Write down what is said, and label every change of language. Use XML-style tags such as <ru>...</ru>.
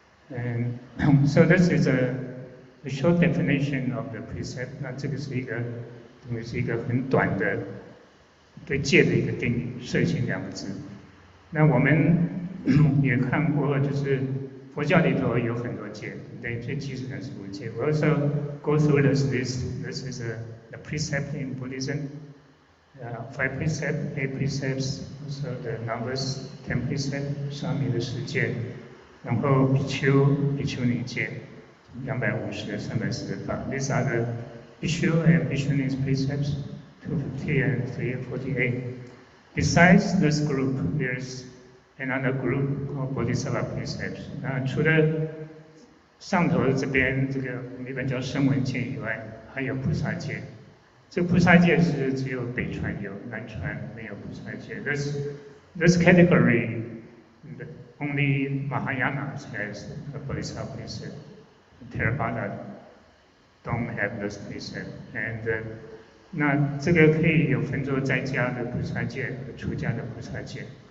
<en>And so this is a short definition of the precept.</en> <zh>那这个是一个很短的对戒的一个定义，摄心2个字。那我们也看过，就是佛教里头有很多戒，对，最基础的是5戒。</zh> <en>We also go through this list. This is the precept in Buddhism. 5 precepts, 8 precepts, also the numbers 10 precepts,</en> <zh>上面的10戒，然后比丘尼戒250、348。</zh> <en>These are the Bhikshu and Bhikshunis precepts, 250 and 348. Besides this group, there's another group called Bodhisattva precepts.</en> <zh>除了上头这边这个我们一般叫声闻戒以外，还有菩萨戒。这个菩萨戒是只有北传有，南传没有菩萨戒。</zh> <en>This category, only Mahayana has a Bodhisattva precept. Theravada don't have this precept.</en> <zh>And 那这个可以有分作在家的菩萨戒和出家的菩萨戒。</zh>